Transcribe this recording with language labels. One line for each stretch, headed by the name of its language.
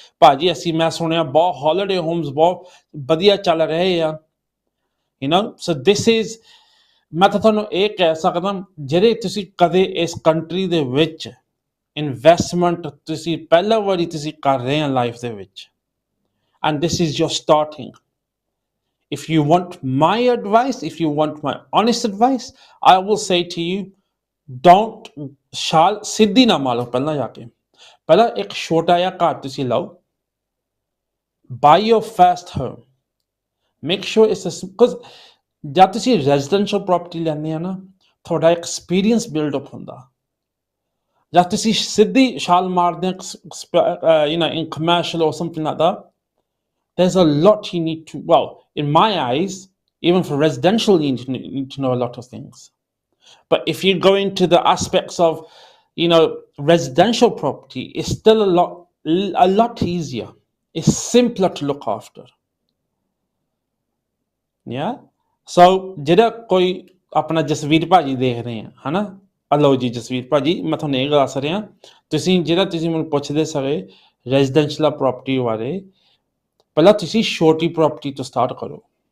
Punjabi: ਭਾਜੀ ਮੈਂ ਸੁਣਿਆ ਬਹੁਤ ਹੌਲੀਡੇ ਹੋਮਸ ਬਹੁਤ ਵਧੀਆ ਚੱਲ ਰਹੇ ਆ,
English: so this is,
Punjabi: ਮੈਂ ਤਾਂ ਤੁਹਾਨੂੰ ਇਹ ਕਹਿ ਸਕਦਾ ਜਿਹੜੇ ਤੁਸੀਂ ਕਦੇ ਇਸ ਕੰਟਰੀ ਦੇ ਵਿੱਚ ਇਨਵੈਸਟਮੈਂਟ ਤੁਸੀਂ ਪਹਿਲਾ ਵਾਰੀ ਤੁਸੀਂ ਕਰ ਰਹੇ ਆ ਲਾਈਫ ਦੇ ਵਿੱਚ,
English: and this is your starting. If you want my advice, if you want my honest advice, I will say to you, don't
Punjabi: ਛਾਲ ਸਿੱਧੀ ਨਾ ਮਾਰੋ ਪਹਿਲਾਂ ਜਾ ਕੇ ਪਹਿਲਾਂ ਇੱਕ ਛੋਟਾ ਜਿਹਾ ਘਰ ਤੁਸੀਂ ਲਓ
English: buy your first home, make sure it's a because
Punjabi: ਜਦ ਤੁਸੀਂ
English: residential property
Punjabi: ਲੈਂਦੇ ਆ ਨਾ ਤੁਹਾਡਾ
English: experience build up
Punjabi: ਹੁੰਦਾ ਜਦ ਤੁਸੀਂ ਸਿੱਧੀ ਛਾਲ ਮਾਰਦੇ
English: in commercial or something like that, there's a lot you need to, well, in my eyes, even for residential, you need to know a lot of things. But if you go into the aspects of, residential property, it's still a lot easier. It's simpler to look after. Yeah?
Punjabi: So, ਜਿਹੜਾ ਕੋਈ ਆਪਣਾ ਜਸਵੀਰ ਭਾਜੀ ਦੇਖ ਰਹੇ ਆ ਹਨਾ ਲਓ ਜੀ ਜਸਵੀਰ ਭਾਜੀ ਮੈਂ ਤੁਹਾਨੂੰ ਇਹ ਦੱਸ ਰਿਹਾ ਤੁਸੀਂ ਮੈਨੂੰ ਪੁੱਛਦੇ ਸਗੇ ਰੈਜ਼ੀਡੈਂਸ਼ੀਅਲ ਪ੍ਰਾਪਰਟੀ ਬਾਰੇ ਪਹਿਲਾਂ ਤੁਸੀਂ ਛੋਟੀ ਪ੍ਰਾਪਰਟੀ ਤੋਂ ਸਟਾਰਟ ਕਰੋ